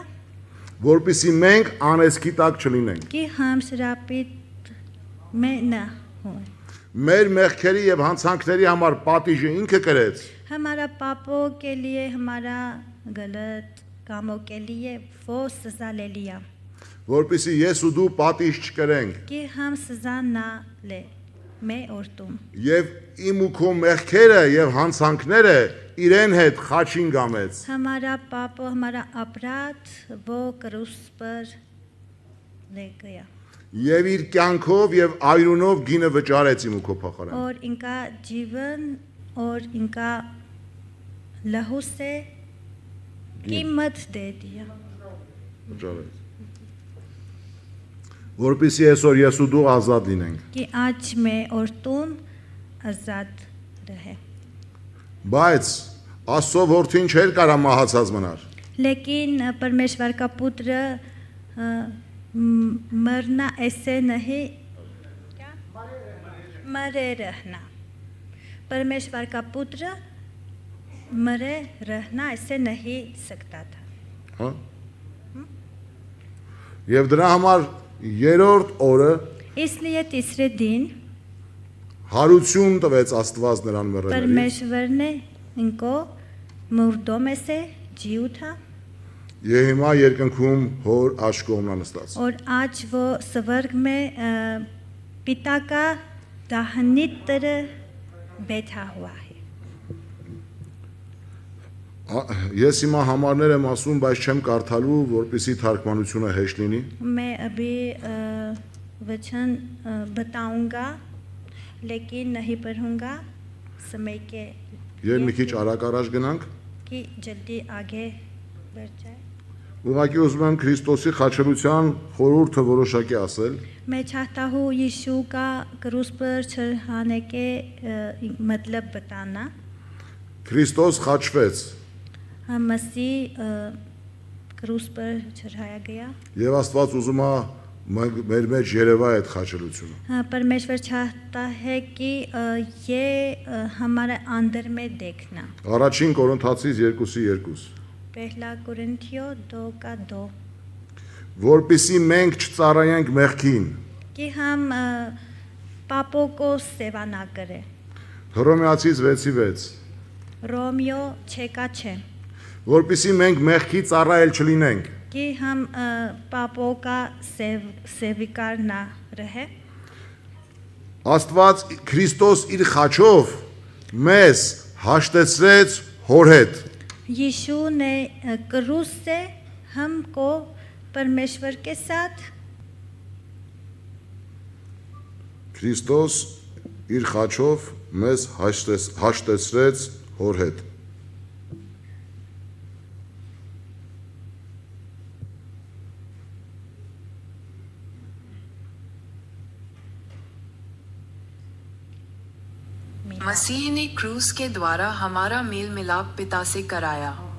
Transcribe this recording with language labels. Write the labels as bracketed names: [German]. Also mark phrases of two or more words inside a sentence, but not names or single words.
[Armenian] որպեսզի մենք անեսքի տակ չլինենք։ [Hindi] कि हम श्रापित में न हो। [Armenian] Մեր մեղքերի եւ հանցանքների համար պատիժը ինքը կրեց, [Hindi] हमारा पापों के लिए, हमारा गलत कामों के लिए वो सजा ले लिया [Armenian] որպեսզի ես ու դու պատիժ չկրենք, [Hindi] कि हम सजा ना ले, मैं और तुम। [Armenian] եւ իմ ու քո մեղքերը եւ հանցանքները իրեն հետ խաչին գամեց, [Hindi] हमारा पाप, हमारा अपराध वो क्रूस पर ले गया [Armenian] եւ իր կյանքով եւ այրունով գինը վճարեց իմ ու քո փոխարեն։ [Hindi] और इनका जीवन और इनका लहू से कीमत दे दिया [Armenian] Վճարեց։ Որպեսզի այսօր ես ու դու ազատ լինենք։ [Hindi] कि आज मैं और तुम आजाद रहे। [Armenian] Բայց Աստծո որդին չէր կարա մահացած մնար։ [Hindi] लेकिन परमेश्वर का पुत्र मरना ऐसे नहीं, क्या मरे रहना, परमेश्वर का पुत्र मरे रहना ऐसे नहीं सकता था। [Armenian] Հա։ Եվ դրա համար երրորդ օրը [Hindi] इसलिए तीसरे दिन [Armenian] հարություն տվեց Աստված նրան մեռելներից։ [Hindi] परमेश्वर ने इनको मुर्दों में से जी उठा [Armenian] Եվ հիմա երկնքում հոր աշկոմնա նստած։ [Hindi] और आज वो स्वर्ग में पिता का दाहिनी तरफ बैठा हुआ है। [Armenian] Ես հիմա համարներ եմ ասում, բայց չեմ կարդալու, որպեսզի թարգմանությունը հեշտ լինի։ [Hindi] मैं अभी वचन बताऊंगा लेकिन नहीं पढ़ूंगा समय के [Armenian] Եվ մի քիչ արագ առաջ गनांक։ [Hindi] कि जल्दी आगे बढ़ जाए। [Armenian] Ուղղակի ուզում եմ Քրիստոսի խաչելության խորհուրդը որոշակի ասել։ [Hindi] मैं चाहता हूँ यीशु का क्रूस पर चढ़ाने के मतलब बताना। [Armenian] Քրիստոս խաչվեց [Hindi] मसीह क्रूस पर चढ़ाया गया। [Armenian] եւ Աստված ուզում է մեր մեջ երևա այդ խաչելությունը։ [Hindi] परमेश्वर चाहता है कि ये हमारे अंदर में देखना। [Armenian] Առաջին Կորինթացիս 2:2 [Hindi] पहला कुरिन्थियों 2:2 [Armenian] որպեսզի մենք չծառայենք մեղքին։ [Hindi] कि हम पापों को सेवा ना करें। [Armenian] Հռոմեացիս 6:6 [Hindi] रोमियो 6:6 [Armenian] որպեսզի մենք մեղքի ծառայել չլինենք։ [Hindi] कि हम पापों का सेविकार ना रहे। [Armenian] Աստված Քրիստոս իր խաչով մեզ հաշտեցրեց հոր հետ։ [Hindi] यीशु ने क्रूस से हमको परमेश्वर के साथ [Armenian] Քրիստոս իր խաչով մեզ հաշտեցրեց հոր հետ։ [Hindi] मसीह ने क्रूस के द्वारा हमारा मेल मिलाप पिता से कराया।